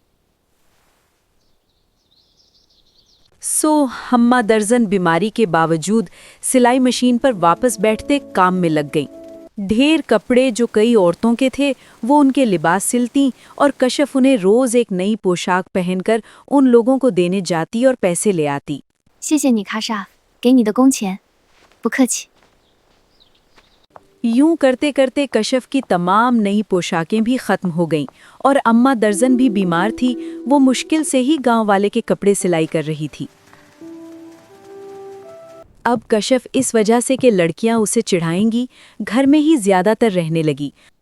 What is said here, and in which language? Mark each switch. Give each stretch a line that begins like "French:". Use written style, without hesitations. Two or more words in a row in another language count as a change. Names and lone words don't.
Hindi: अम्मा दर्जन बीमारी के बावजूद सिलाई मशीन पर वापस बैठते काम में लग गईं। ढेर कपड़े जो कई औरतों के थे वो उनके लिबास सिलती और कशफ उन्हें रोज एक नई पोशाक पहनकर उन लोगों को देने जाती और पैसे ले आती।
Chinese: 谢谢你，卡莎，给你的工钱，不客气。
Hindi: यूं करते करते कशफ की तमाम नई पोशाकें भी खत्म हो गईं और अम्मा दर्जन भी बीमार थी। वो मुश्किल से ही गांव वाले के कपड़े सिलाई कर रही थी। अब कशफ इस वजह से कि लड़कियां उसे चिढ़ाएंगी, घर में ही ज्यादातर रहने लगी।